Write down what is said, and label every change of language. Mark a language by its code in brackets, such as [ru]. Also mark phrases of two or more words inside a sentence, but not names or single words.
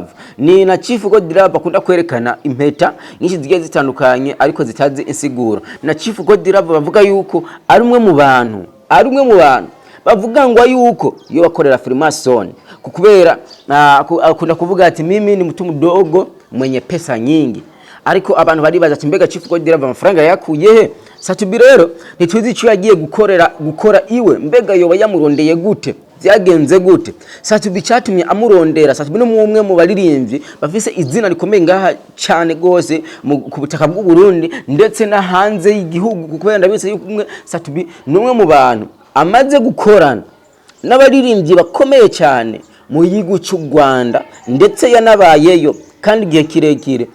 [rn] Ni na Chief Godlove akunda kwerekana impeta nyinshi zigiye zitandukanye ariko zitazi insiguro. Na Chief Godlove bavuga yuko ari umwe mu bantu bavuga ngo yuko yo bakorera Freemason, kukubera akunda kuvuga ati [sw] mimi ni mtu mdogo mwenye pesa nyingi. [rn] Ariko abantu baribaza ati mbega Chief Godlove amafaranga yakuye he? Satubi rero ntituzi icyo yagiye gukora iwe, mbega yoba yamurondeye gute, byagenze gute? Satubi cyatumye amurondera. Satubi no umwe mu baririmbyi bafise izina rikomeye ngaha cyane gose ku butaka bw'u Burundi ndetse na hanze y'igihugu, kuko ndabise yuko umwe Satubi numwe mu bantu amaze gukorana n'abaririmbyi bakomeye cyane mu gihugu cy'u Rwanda, ndetse yanabayeyo kandi igihe kirekire.